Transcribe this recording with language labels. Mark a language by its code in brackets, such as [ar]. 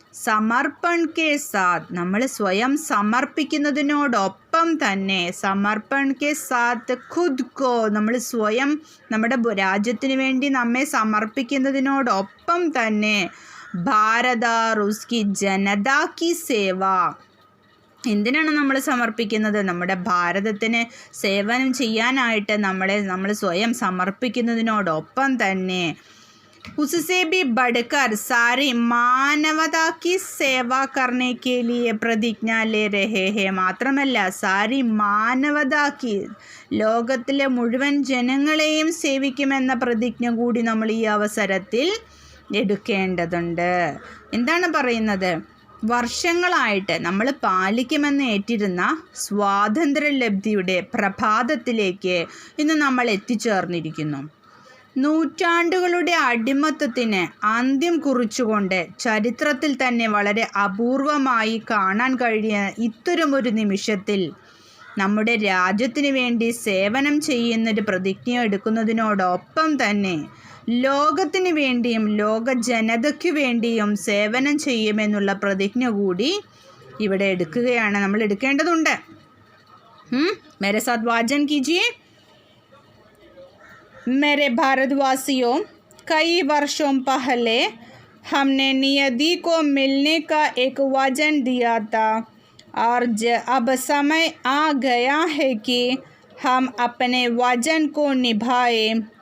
[hi] Samarpan K സാത്ത് [ml] നമ്മൾ സ്വയം സമർപ്പിക്കുന്നതിനോടൊപ്പം തന്നെ [hi] സമർപ്പൺ കെ സാത്ത് ഖുദ് കോ [ml] നമ്മൾ സ്വയം നമ്മുടെ രാജ്യത്തിന് വേണ്ടി നമ്മെ സമർപ്പിക്കുന്നതിനോടൊപ്പം തന്നെ ഭാരത [hi] और उसकी जनता की सेवा [ml] എന്തിനാണ് നമ്മൾ സമർപ്പിക്കുന്നത്? നമ്മുടെ ഭാരതത്തിന് സേവനം ചെയ്യാനായിട്ട് നമ്മൾ സ്വയം സമർപ്പിക്കുന്നതിനോടൊപ്പം തന്നെ [hi] उससे भी बढ़कर सारी मानवता की सेवा करने के लिए प्रतिज्ञा ले रहे हैं. [ml] മാത്രമല്ല [hi] സാരി മാനവതാക്കി [ml] ലോകത്തിലെ മുഴുവൻ ജനങ്ങളെയും സേവിക്കുമെന്ന പ്രതിജ്ഞ കൂടി നമ്മൾ ഈ അവസരത്തിൽ എടുക്കേണ്ടതുണ്ട്. എന്താണ് പറയുന്നത്? വർഷങ്ങളായിട്ട് നമ്മൾ പാലിക്കുമെന്ന് ഏറ്റിരുന്ന സ്വാതന്ത്ര്യലബ്ധിയുടെ പ്രഭാതത്തിലേക്ക് ഇന്ന് നമ്മൾ എത്തിച്ചേർന്നിരിക്കുന്നു. നൂറ്റാണ്ടുകളുടെ അടിമത്തത്തിന് അന്ത്യം കുറിച്ചുകൊണ്ട് ചരിത്രത്തിൽ തന്നെ വളരെ അപൂർവമായി കാണാൻ കഴിയുന്ന ഇത്തരമൊരു നിമിഷത്തിൽ നമ്മുടെ രാജ്യത്തിന് വേണ്ടി സേവനം ചെയ്യുന്നൊരു പ്രതിജ്ഞ എടുക്കുന്നതിനോടൊപ്പം തന്നെ ലോകത്തിന് വേണ്ടിയും ലോക ജനതയ്ക്ക് വേണ്ടിയും സേവനം ചെയ്യുമെന്നുള്ള പ്രതിജ്ഞ കൂടി ഇവിടെ എടുക്കുകയാണ്, നമ്മൾ എടുക്കേണ്ടതുണ്ട്. [hi] മേരെ സാത്ത് വാചൻ കീജിയെ. मेरे भारतवासियों, कई वर्षों पहले हमने नियति को मिलने का एक वचन दिया था और अब समय आ गया है कि हम अपने वचन को निभाएं.